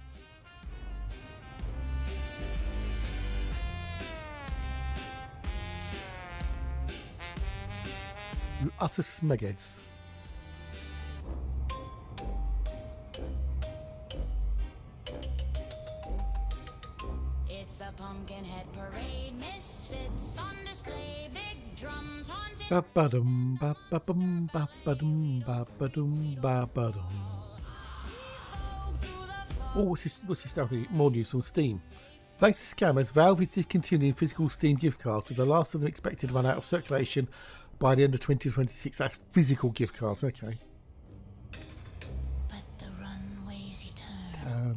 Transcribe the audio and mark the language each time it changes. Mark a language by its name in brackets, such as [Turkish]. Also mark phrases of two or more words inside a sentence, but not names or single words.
[English] You utter smegheads. It's the Pumpkinhead Parade, misfits on display, big drums haunted. Ba-ba-dum, ba-ba-bum, ba-ba-dum, ba-ba-dum, ba-ba-dum. Oh, what's this stuff? More news on Steam. Thanks to scammers, Valve is discontinuing physical Steam gift cards, with the last of them expected to run out of circulation by the end of 2026. That's physical gift cards, okay. But the runway's eternal.